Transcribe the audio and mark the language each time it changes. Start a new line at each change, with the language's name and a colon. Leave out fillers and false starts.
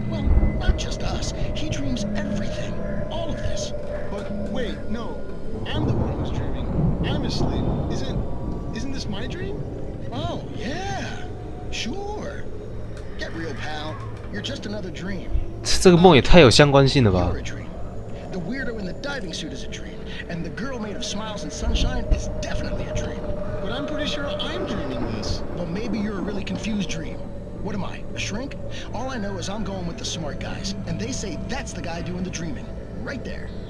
English: Well, not just us. He dreams everything. All of this. But wait, no. I'm the one who's dreaming. I'm asleep. Isn't this my dream? Oh, yeah. Sure. Get real, pal. You're just another dream.
Chinese: 这个梦也太有相关性了吧
English: diving suit is a dream, and the girl made of smiles and sunshine is definitely a dream. But I'm pretty sure I'm dreaming this. Well, maybe you're a really confused dream. What am I, a shrink? All I know is I'm going with the smart guys, and they say that's the guy doing the dreaming. Right there.